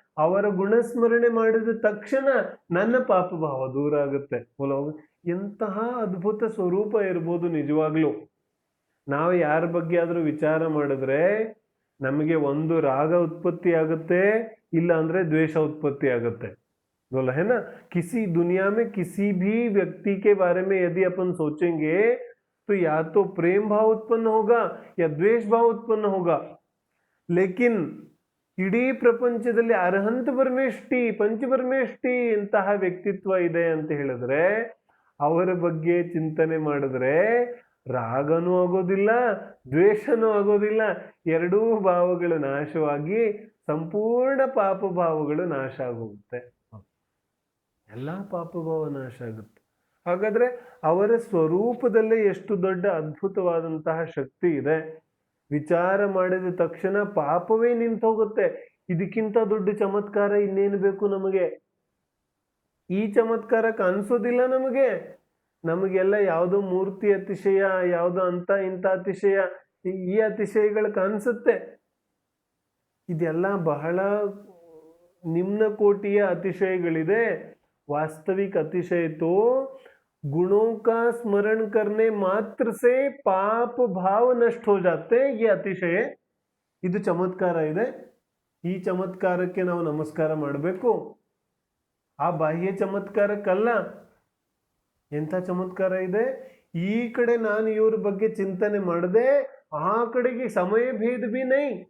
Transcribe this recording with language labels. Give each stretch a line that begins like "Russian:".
Kannada: ಅವರ ಗುಣಸ್ಮರಣೆ ಮಾಡಿದ ತಕ್ಷಣ ನನ್ನ ಪಾಪ ಭಾವ ದೂರ ಆಗುತ್ತೆ. ಎಂತಹ ಅದ್ಭುತ ಸ್ವರೂಪ ಇರ್ಬೋದು ನಿಜವಾಗ್ಲು. ನಾವು ಯಾರ ಬಗ್ಗೆ ಆದ್ರೂ ವಿಚಾರ ಮಾಡಿದ್ರೆ ನಮಗೆ ಒಂದು ರಾಗ ಉತ್ಪತ್ತಿ ಆಗುತ್ತೆ, ಇಲ್ಲ ಅಂದ್ರೆ ದ್ವೇಷ ಉತ್ಪತ್ತಿ ಆಗುತ್ತೆ.
Hindi: बोला है ना, किसी दुनिया में किसी भी व्यक्ति के बारे में यदि अपन सोचेंगे तो या तो प्रेम भाव उत्पन्न होगा या द्वेष भाव उत्पन्न होगा.
Kannada: लेकिन ಇಡೀ ಪ್ರಪಂಚದಲ್ಲಿ ಅರ್ಹಂತ ಪರಮೇಷ್ಠಿ, ಪಂಚಪರಮೇಷ್ಠಿ ಇಂತಹ ವ್ಯಕ್ತಿತ್ವ ಇದೆ ಅಂತ ಹೇಳಿದ್ರೆ ಅವರ ಬಗ್ಗೆ ಚಿಂತನೆ ಮಾಡಿದ್ರೆ ರಾಗನೂ ಆಗೋದಿಲ್ಲ, ದ್ವೇಷನೂ ಆಗೋದಿಲ್ಲ. ಎರಡೂ ಭಾವಗಳು ನಾಶವಾಗಿ ಸಂಪೂರ್ಣ ಪಾಪ ಭಾವಗಳು ನಾಶ ಆಗೋಗುತ್ತೆ. ಎಲ್ಲಾ ಪಾಪ ಭಾವ ನಾಶ ಆಗುತ್ತೆ. ಹಾಗಾದ್ರೆ ಅವರ ಸ್ವರೂಪದಲ್ಲೇ ಎಷ್ಟು ದೊಡ್ಡ ಅದ್ಭುತವಾದಂತಹ ಶಕ್ತಿ ಇದೆ. ವಿಚಾರ ಮಾಡಿದ ತಕ್ಷಣ ಪಾಪವೇ ನಿಂತು ಹೋಗುತ್ತೆ. ಇದಕ್ಕಿಂತ ದೊಡ್ಡ ಚಮತ್ಕಾರ ಇನ್ನೇನು ಬೇಕು ನಮಗೆ? ಈ ಚಮತ್ಕಾರ ಕಾಣಿಸೋದಿಲ್ಲ ನಮಗೆ. ನಮಗೆಲ್ಲ ಯಾವುದೋ ಮೂರ್ತಿ ಅತಿಶಯ, ಯಾವುದೋ ಅಂತ ಇಂಥ ಅತಿಶಯ, ಈ ಅತಿಶಯಗಳು ಕಾಣಿಸುತ್ತೆ. ಇದೆಲ್ಲ ಬಹಳ ನಿಮ್ನ ಕೋಟಿಯ ಅತಿಶಯಗಳಿದೆ.
Hindi: वास्तविक अतिशय तो गुणों का स्मरण करने मात्र से पाप भाव नष्ट हो जाते. ये अतिशय,
Kannada: ಇದು ಚಮತ್ಕಾರ ಇದೆ. ಈ ಚಮತ್ಕಾರಕ್ಕೆ ನಾವು ನಮಸ್ಕಾರ ಮಾಡಬೇಕು. ಆ ಬಾಹ್ಯ ಚಮತ್ಕಾರಕ್ಕಲ್ಲ. ಎಂಥ ಚಮತ್ಕಾರ ಇದೆ? ಈ ಕಡೆ ನಾನು ಇವ್ರ ಬಗ್ಗೆ ಚಿಂತನೆ ಮಾಡದೆ, ಆ ಕಡೆಗೆ ಸಮಯ ಭೇದ ಬಿ ನೈ.